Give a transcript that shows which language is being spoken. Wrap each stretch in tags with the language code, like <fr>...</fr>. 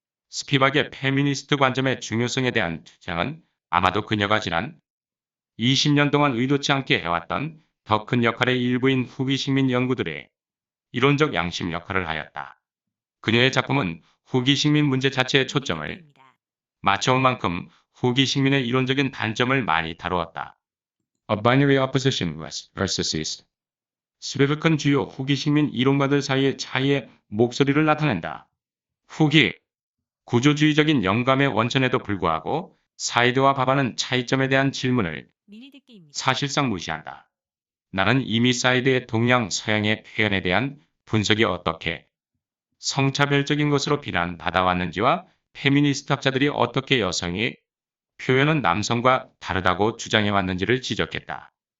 <ko>스피박의 페미니스트 관점의 중요성에 대한 주장은 아마도 그녀가 지난 20년 동안 의도치 않게 해왔던 더 큰 역할의 일부인 후기 식민 연구들의 이론적 양심 역할을 하였다. 그녀의 작품은 후기 식민 문제 자체에 초점을 맞춰온 만큼 후기 식민의 이론적인 단점을 많이 다루었다.</ko> <en>A binary opposition West versus East.</en> <ko>스베브크는 주요 후기 식민 이론가들 사이의 차이의 목소리를 나타낸다. 후기 구조주의적인 영감의 원천에도 불구하고 사이드와 바바는 차이점에 대한 질문을 사실상 무시한다. 나는 이미 사이드의 동양 서양의 표현에 대한 분석이 어떻게 성차별적인 것으로 비난받아왔는지와 페미니스트 학자들이 어떻게 여성이 표현은 남성과 다르다고 주장해왔는지를 지적했다.</ko>